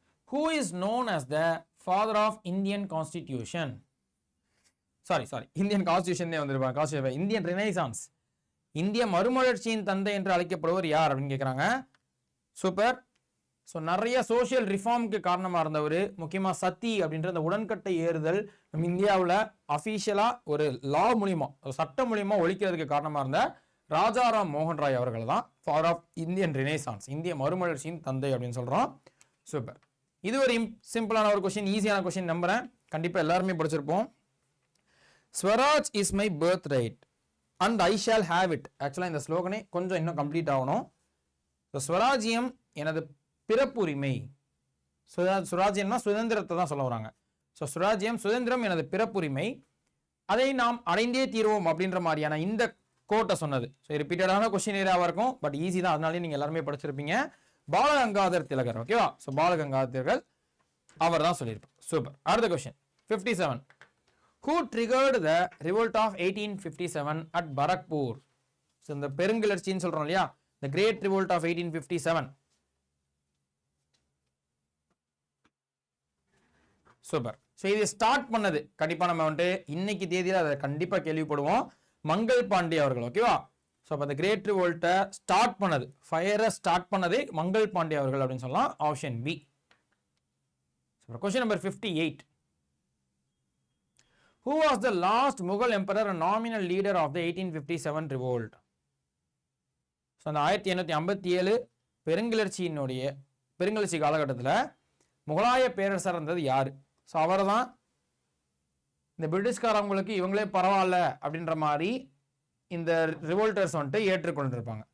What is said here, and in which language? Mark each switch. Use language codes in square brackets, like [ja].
[en] Who is known as the father of Indian Constitution? [ta] Sorry Indian constitution வந்திருப்பாங்க. Indian renaissance, இந்திய மறுமலர்ச்சியின் தந்தை என்று அழைக்கப்படுவர் யார் அப்படின்னு கேட்குறாங்க. சூப்பர். ஸோ நிறைய சோஷியல் ரிஃபார்முக்கு காரணமாக இருந்தவர், முக்கியமாக சத்தி அப்படின்ற அந்த உடன்கட்டை ஏறுதல் நம்ம இந்தியாவில் அஃபீஷியலாக ஒரு லா மூலியமா, சட்ட மூலியமா ஒழிக்கிறதுக்கு காரணமாக இருந்த ராஜாராம் மோகன் ராய் அவர்கள் தான் [en] father of Indian renaissance, [ta] இந்திய மறுமலர்ச்சியின் தந்தை அப்படின்னு சொல்கிறோம். சூப்பர். இது ஒரு சிம்பிளான ஒரு கொஸ்டின், ஈஸியான கொஸ்டின் நம்புறேன். கண்டிப்பாக எல்லாருமே படிச்சிருப்போம். [en] Swaraj is my birthright and I shall have it. [ta] ஆக்சுவலாக இந்த ஸ்லோகனே கொஞ்சம் இன்னும் கம்ப்ளீட் ஆகணும். ஸ்வராஜ்யம் எனது பிறப்புரிமை. சுராஜ்யம்னா சுதந்திரத்தை தான் சொல்ல வராங்க. ஸோ சுராஜ்யம், சுதந்திரம் எனது பிறப்புரிமை, அதை நாம் அடைந்தே தீர்வோம் அப்படின்ற மாதிரியான இந்த கோட்டை சொன்னது. ஸோ ரிப்பீட்டடான கொஸ்டின் ஏரியாவாக இருக்கும், பட் ஈஸி தான், அதனாலே நீங்கள் எல்லாருமே படிச்சிருப்பீங்க. பாலகங்காதர் திலகர். ஓகேவா? ஸோ பாலகங்காதர் திலகர் அவர் தான் சொல்லியிருப்பார். சூப்பர். அடுத்த question 57. [en] Who triggered the revolt of 1857 at Barakpur? [ta] So இந்த பெருங்கிளர்ச்சின்னு சொல்றோம் இல்லையா, [en] the great revolt of 1857. [ta] Super. So இது ஸ்டார்ட் பண்ணது கண்டிப்பா நம்ம வந்துட்டு இன்னைக்கு தேதியில் அதை கண்டிப்பா கேள்விப்படுவோம், மங்கள் பாண்டே அவர்கள். ஓகேவா? ஸோ அப்போ அந்த கிரேட் ரிவோல்ட்டை ஸ்டார்ட் பண்ணது, ஃபயரை ஸ்டார்ட் பண்ணதே மங்கள் பாண்டே அவர்கள் அப்படின்னு சொல்லலாம். Option B. Question number 58. [en] Who was the last Mughal emperor and nominal leader of the 1857 revolt? [ta] So அந்த 1857 பெருங்கிளர்ச்சி காலகட்டத்தில் முகலாய பேரரசர் இருந்தது யாரு? ஸோ அவர் தான் இந்த பிரிட்டிஷ்காரவங்களுக்கு இவங்களே பரவாயில்ல அப்படின்ற மாதிரி இந்த ரிவோல்டர்ஸ் வந்துட்டு ஏற்றுக்கொண்டிருப்பாங்க.